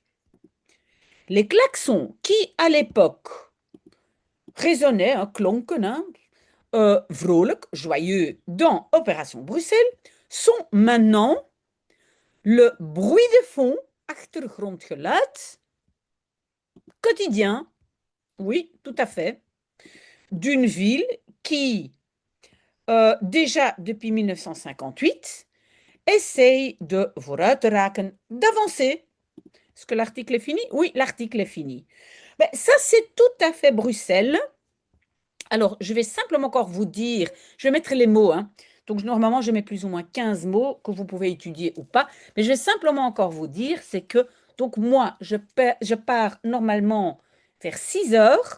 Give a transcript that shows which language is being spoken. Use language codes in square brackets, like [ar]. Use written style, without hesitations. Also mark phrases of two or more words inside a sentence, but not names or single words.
[fr] Les klaxons qui, à l'époque, résonnaient, hein, klonken, hein, vrolijk, joyeux dans Opération Bruxelles, sont maintenant le bruit de fond, achtergrondgeluid, quotidien, oui, tout à fait, d'une ville qui, déjà depuis 1958, essaye de [nl] vooruit te raken, [fr] d'avancer. Est-ce que l'article est fini? Oui, l'article est fini. Ben, ça, c'est tout à fait Bruxelles. Alors, je vais simplement encore vous dire, je vais mettre les mots, hein. Donc, normalement, je mets plus ou moins 15 mots que vous pouvez étudier ou pas. Mais je vais simplement encore vous dire, c'est que, donc moi, je pars normalement vers 6 heures.